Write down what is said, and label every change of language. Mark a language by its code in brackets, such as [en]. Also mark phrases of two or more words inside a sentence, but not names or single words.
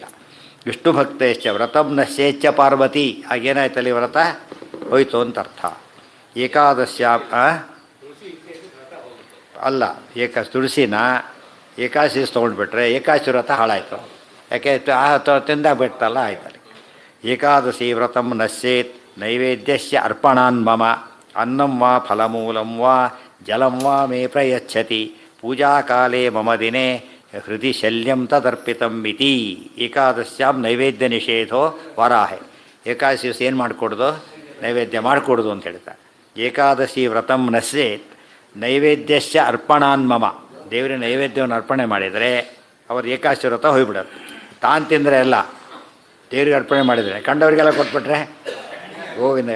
[sa] ವಿಷ್ಣು ಭಕ್ತೇಶ್ಚ ವ್ರತಂ ನಶ್ಯೇಚ್ಛ ಪಾರ್ವತಿ. [kn] ಆಗೇನಾಯ್ತಲ್ಲಿ ವ್ರತ ಹೋಯ್ತು ಅಂತ ಅರ್ಥ. ಏಕಾದಶ್ಯಾಂ ಅಲ್ಲ, ತುಳಸಿನ ಏಕಾದಶಿ ದಿವಸ ತೊಗೊಂಡ್ಬಿಟ್ರೆ ಏಕಾದಶಿ ವ್ರತ ಹಾಳಾಯಿತು. ಯಾಕೆ ತಿಂದಾಗ್ಬಿಡ್ತಲ್ಲ ಆಯ್ತಲ್ಲಿ. [sa] ಏಕಾದಶಿ ವ್ರತಂ ನಶ್ಯೇತ್ ನೈವೇದ್ಯಸ್ಯ ಅರ್ಪಣಾನ್ ಮಮ ಅನ್ನಂ ವಾ ಫಲಮೂಲಂ ವಾ ಜಲಂ ವಾ ಮೇ ಪ್ರಯಚ್ಛತಿ ಪೂಜಾಕಾಲೇ ಮಮ ದಿನೇ ಹೃದಯ ಶಲ್ಯಂ ತದರ್ಪಿತಂ ಇತಿ. ಏಕಾದಶ್ಯಾಂ ನೈವೇದ್ಯ ನಿಷೇಧೋ ವರಾಹೆ. [kn] ಏಕಾದಶಿ ದಿವಸ ಏನು ಮಾಡಿಕೊಡೋದು? ನೈವೇದ್ಯ ಮಾಡಿಕೊಡೋದು ಅಂತ ಹೇಳ್ತಾರೆ. [sa] ಏಕಾದಶಿ ವ್ರತಂ ನಶ್ಯೇತ್ ನೈವೇದ್ಯಸ್ಯ ಅರ್ಪಣಾನ್ ಮಮ. [kn] ದೇವರ ನೈವೇದ್ಯವನ್ನು ಅರ್ಪಣೆ ಮಾಡಿದರೆ ಅವರು ಏಕಾದಶಿ ವ್ರತ ಹೋಗ್ಬಿಡೋದು. ತಾನು ತಿಂದರೆ ಎಲ್ಲ ದೇವರಿಗೆ ಅರ್ಪಣೆ ಮಾಡಿದರೆ ಕಂಡವರಿಗೆಲ್ಲ ಕೊಟ್ಬಿಟ್ರೆ ಗೋವಿಂದ.